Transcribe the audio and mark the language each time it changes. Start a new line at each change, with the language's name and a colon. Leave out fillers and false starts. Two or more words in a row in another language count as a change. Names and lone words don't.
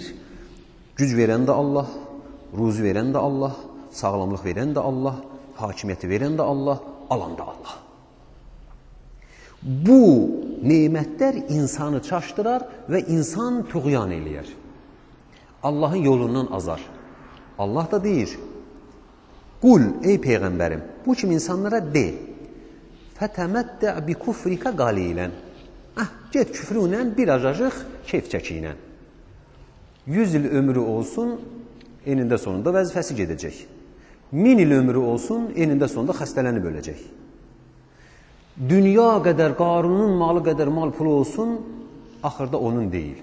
Azerbaijani: Güc verən də Allah, ruzi verən də Allah, sağlamlıq verən də Allah, hakimiyyəti verən də Allah, alan da Allah. Bu nemətlər insanı çaşdırar və insan tuğyan eləyər. Allahın yolundan azar. Allah da deyir, qul, ey Peyğəmbərim, bu kimi insanlara de,
Arabic: فتمتع بكفرك قليلا.
Azerbaijani: Get küfrünlə bir acacıq keyf çəkiylə. 100 il ömrü olsun, enində sonunda vəzifəsi gedəcək. 1000 il ömrü olsun, enində sonunda xəstələnib öləcək. Dünya qədər, Qarunun malı qədər mal pulu olsun, axırda onun deyil.